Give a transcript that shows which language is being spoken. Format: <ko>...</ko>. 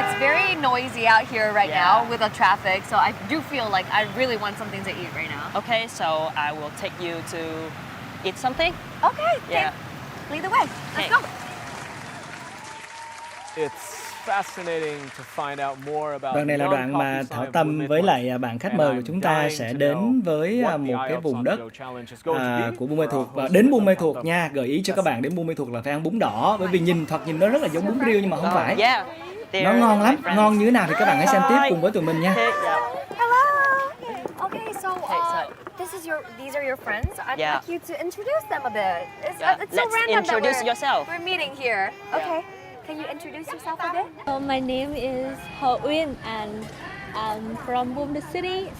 <en>It's very noisy out here right now with the traffic, so I do feel like I really want something to eat right now. Okay, so I will take you to eat something. Okay. Yeah. Lead the way. Let's go. It's fascinating to find out more about.</en> <vi>Đoạn này là đoạn mà Thảo Tâm với lại bạn khách mời của chúng ta sẽ đến với một cái vùng đất của Buôn Ma Thuột. Và đến Buôn Ma Thuột nha, gợi ý cho các bạn đến Buôn Ma Thuột là phải ăn bún đỏ, bởi vì nhìn nó rất là giống bún riêu nhưng mà không phải. Nó ngon lắm, ngon như thế nào thì các bạn hãy xem tiếp cùng với tụi mình nha.</vi> <en>Hello. Okay, so these are your friends. I'd like you to introduce them a bit. It's so random introduce that yourself. we're meeting here. Okay. Can you introduce yourself a bit? My name is Uyên and I'm from Buôn Ma Thuột City.</en>